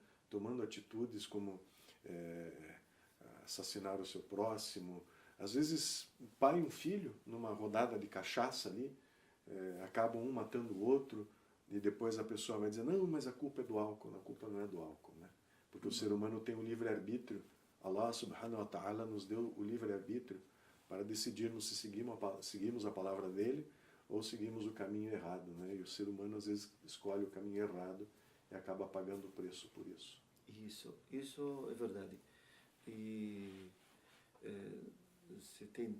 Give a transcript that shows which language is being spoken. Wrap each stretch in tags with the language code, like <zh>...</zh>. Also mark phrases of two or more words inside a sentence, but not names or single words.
<pt>Tomando atitudes como assassinar o seu próximo. Às vezes, um pai e um filho, numa rodada de cachaça ali, acabam um matando o outro, e depois a pessoa vai dizer, não, mas a culpa é do álcool. A culpa não é do álcool, né? Porque o ser humano tem o livre-arbítrio.</pt> <ar>الله سبحانه وتعالى</ar> <pt>nos deu o livre-arbítrio para decidirmos se seguimos a palavra dele ou seguimos o caminho errado, né? E o ser humano às vezes escolhe o caminho errado e acaba pagando o preço por isso. Isso é verdade. E você tem</pt>